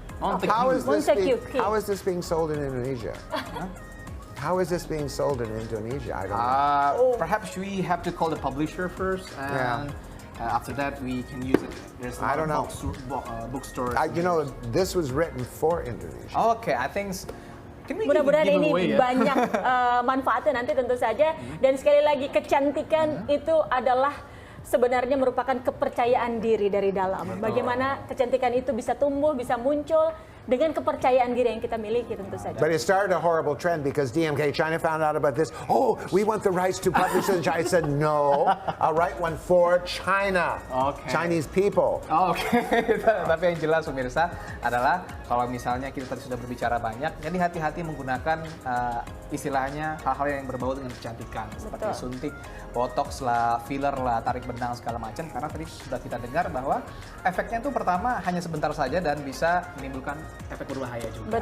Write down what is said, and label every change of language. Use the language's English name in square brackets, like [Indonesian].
[English] How is this being sold in Indonesia? How is this being sold in Indonesia? I don't know. Perhaps we have to call the publisher first, and after that we can use it. There's a lot of bookstores. You know, this was written for Indonesia. Okay, I think. [Indonesian] Mudah-mudahan ini banyak manfaatnya nanti tentu saja. Dan sekali lagi kecantikan itu adalah sebenarnya merupakan kepercayaan diri dari dalam. Bagaimana kecantikan itu bisa tumbuh, bisa muncul dengan kepercayaan diri yang kita miliki tentu saja. [English] But it started a horrible trend because DMK China found out about this. Oh, we want the rights to publish it in China. I said, no, I'll write one for China. Chinese people. [Indonesian] Tapi yang jelas pemirsa adalah kalau misalnya kita tadi sudah berbicara banyak, jadi hati-hati menggunakan istilahnya hal-hal yang berbau dengan kecantikan. Seperti suntik, botox lah, filler lah, tarik benang segala macam. Karena tadi sudah kita dengar bahwa efeknya itu pertama hanya sebentar saja dan bisa menimbulkan efek berbahaya juga.